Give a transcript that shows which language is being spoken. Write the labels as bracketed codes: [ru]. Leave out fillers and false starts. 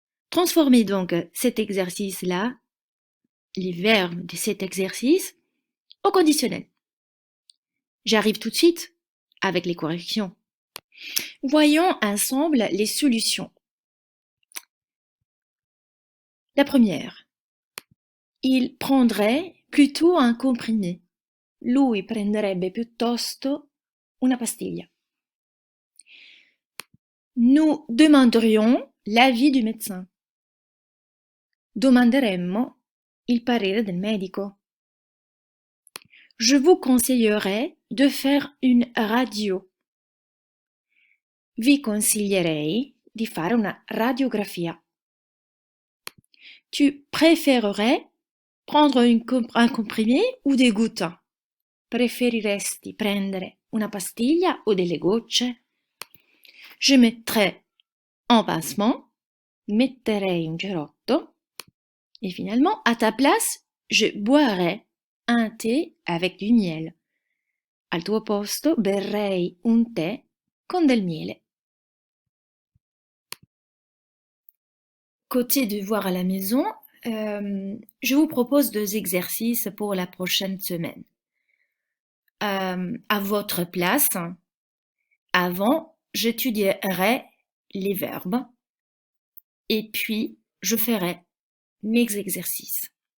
[fr] Transformez donc cet exercice-là, les verbes de cet exercice, au conditionnel. J'arrive tout de suite avec les corrections. Voyons ensemble les solutions. La première. Il prendrait plutôt un comprimé. [it] Lui prenderebbe piuttosto una pastiglia. [fr] Nous demanderions l'avis du médecin. [it] Domanderemmo il parere del medico. [fr] Je vous conseillerais de faire une radio. [it] Vi consiglierei di fare una radiografia. [fr] Tu préférerais prendre un comprimé ou des gouttes? [it] Preferiresti prendere una pastiglia o delle gocce? [fr] Je mettrais un pansement, [it] metterei un cerotto [fr] et finalement, à ta place, je boirais un thé avec du miel. [it] Al tuo posto berrei un tè con del miele. [fr] Côté devoir à la maison, je vous propose 2 exercices pour la prochaine semaine. À votre place, avant, j'étudierai les verbes et puis je ferai mes exercices.